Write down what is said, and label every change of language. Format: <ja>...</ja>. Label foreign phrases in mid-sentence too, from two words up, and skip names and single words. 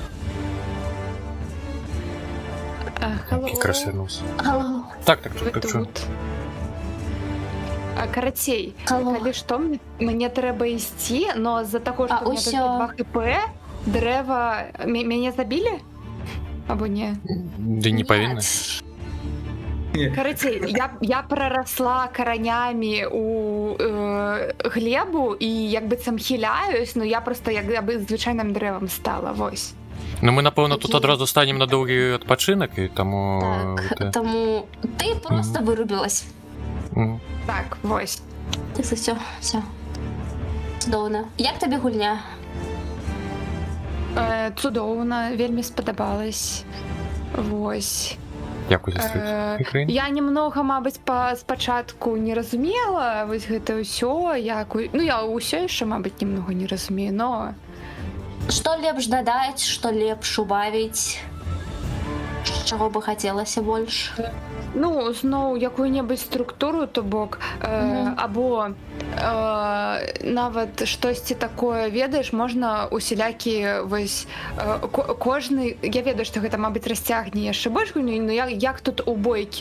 <en>Hello.</en> <uk>Якраз вернувся. Алло, Так, Ви так що.</uk> <be>тут. Карацей,</be> <uk>алло. коли що, мені треба йти, но за того, що А, у мене усьо. тільки 2 хп, дерева... Мене забили? Або ні?</uk> <be>Да не повинны.</be> <uk>Карацей, я проросла коренями у глебу і якби цим хиляюсь, но я просто якби звичайним деревом стала, ось. Ну ми, напевно, тут Окей. одразу станемо на довгий відпочинок, і тому... Так, тому ти просто вирубилась. Мгм. Так, ось. Так що все. Чудовно. Як тобі гульня?</uk> <be>Цудовно, вельми сподобалось.</be> <uk>Ось. Дякую за світ. Я немного, мабуть, спочатку не розуміла ось</uk> <be>гэта ўсё,</be> <uk>як...</uk> <be>Ну, я ўсё яшчэ, мабуть, немного не разумею, но... Што лепш дадаць, што лепш убавіць? Чаго бы хацелася больш? Ну, зноў якую-небудзь структуру, то бок, або нават штосьці такое, ведаеш, можна усялякі вось кожны, я ведаю, што гэта, мабыць, расцягне яшчэ больш гульню, но як тут у бойкі.</be>